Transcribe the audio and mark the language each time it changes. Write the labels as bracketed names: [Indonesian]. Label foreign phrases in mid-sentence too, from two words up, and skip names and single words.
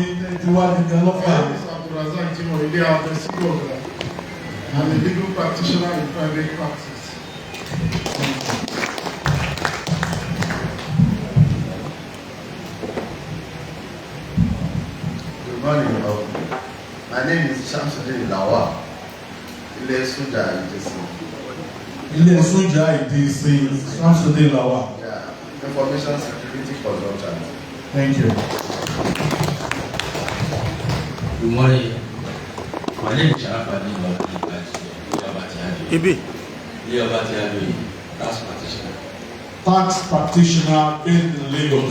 [English] My name is Abdulrazak Jimo. I'm a legal practitioner in private practice. Good morning, all. My name is Shamsuddin Lawa. Ile Suja Idisi. Ile Suja Idisi, Shamsuddin Lawa. Yeah, information security consultant. Thank you. Good morning. My name is Sharafadin Ibi. Tax practitioner. Tax practitioner based in Lagos.